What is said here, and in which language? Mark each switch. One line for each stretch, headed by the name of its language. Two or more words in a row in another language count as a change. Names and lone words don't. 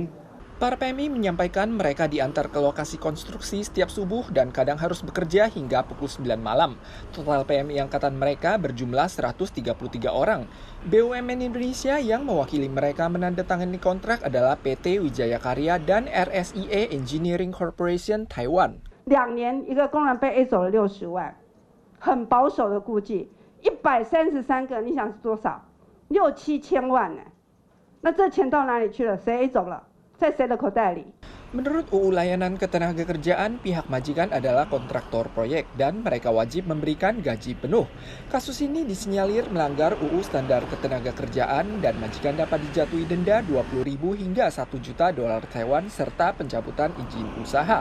Indonesian: Para PMI menyampaikan mereka diantar ke lokasi konstruksi setiap subuh dan kadang harus bekerja hingga pukul 9 malam. Total PMI angkatan mereka berjumlah 133 orang. BUMN Indonesia yang mewakili mereka menandatangani kontrak adalah PT Wijaya Karya dan RSIA Engineering Corporation Taiwan.
Chinese: 2年一个工人被 A 走了60万，很保守的估计，133个，你想是多少？6、7千万呢？那这钱到哪里去了？谁 A 走了？在谁的口袋里？
Indonesian: Menurut UU Layanan Ketenagakerjaan, pihak majikan adalah kontraktor proyek dan mereka wajib memberikan gaji penuh. Kasus ini disinyalir melanggar UU Standar Ketenagakerjaan dan majikan dapat dijatuhi denda 20.000 hingga 1 juta dolar Taiwan serta pencabutan izin usaha.